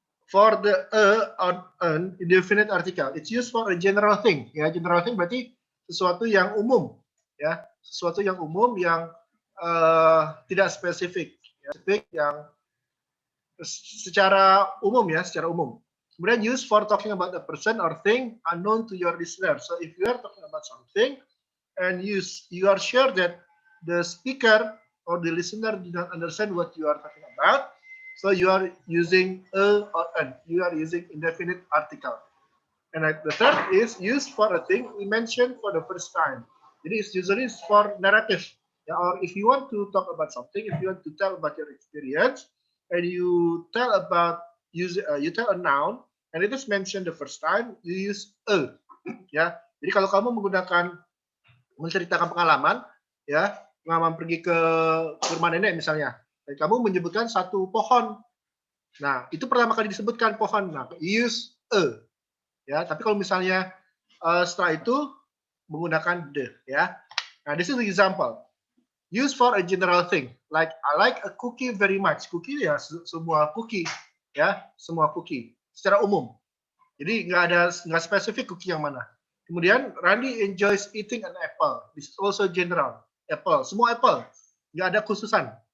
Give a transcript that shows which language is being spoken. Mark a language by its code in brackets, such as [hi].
[en] For the on an indefinite article, it's used for a general thing. [id] Ya, general thing berarti sesuatu yang umum. Ya, sesuatu yang umum yang tidak spesifik. Ya, spesifik yang secara umum ya, secara umum. Kemudian [en] used for talking about a person or thing unknown to your listener. So if you are talking about something and you are sure that the speaker or the listener do not understand what you are talking about, so you are using a or an. You are using indefinite article. And the third is used for a thing we mentioned for the first time. [id] Jadi [en] it's usually for narrative. Yeah, or if you want to talk about something, if you want to tell about your experience, and you tell about you tell a noun, and it is mentioned the first time, you use a. [id] Ya, jadi kalau kamu menggunakan menceritakan pengalaman, ya, pengalaman pergi ke rumah nenek misalnya, dan kamu menyebutkan satu pohon. Nah, itu pertama kali disebutkan pohon. Nah, [en] use a. [id] Ya, tapi kalau misalnya setelah itu menggunakan the, ya. [en] Nah, this is the example. Use for a general thing. Like I like a cookie very much. [id] Cookie ya semua cookie, ya, semua cookie secara umum. Jadi nggak spesifik cookie yang mana. Kemudian [en] Randy enjoys eating an apple. This is also general. Apple, [id] semua apple. Nggak ada khususan.